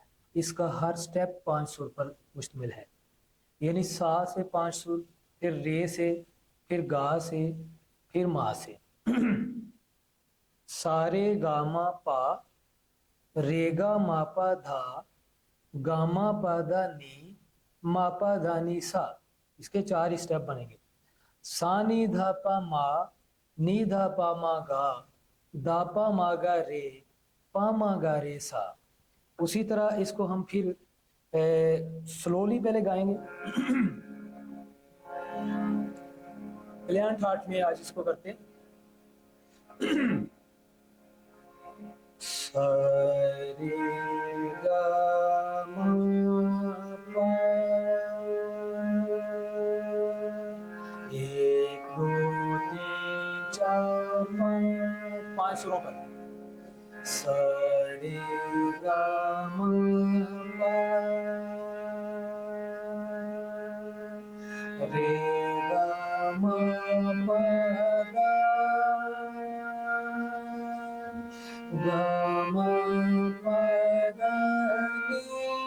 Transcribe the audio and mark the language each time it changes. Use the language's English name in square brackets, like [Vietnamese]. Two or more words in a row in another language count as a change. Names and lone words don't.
[Hindi] इसका हर स्टेप 5 सुर पर मुश्तमिल है, यानी सा से 5 सुर, फिर रे से, फिर गा से, फिर मा से। सारे गामा पा, रेगा मापा धा, गामा पादा नी, मापा धानी सा। इसके 4 स्टेप बनेंगे। सा नी धा पा मा, नी धा पा मा गा, दा पा मा गा रे, पा मा गा रे सा। उसी तरह इसको हम फिर स्लोली पहले गाएंगे। कल्याण ठाठ में आज इसको करते हैं। सा रे गा मा पा, एक दो तीन चार पाँच, 5 सुरों पर। सा रे गा मा पा, रे गा मा पा गा, गा मा पा गा नी,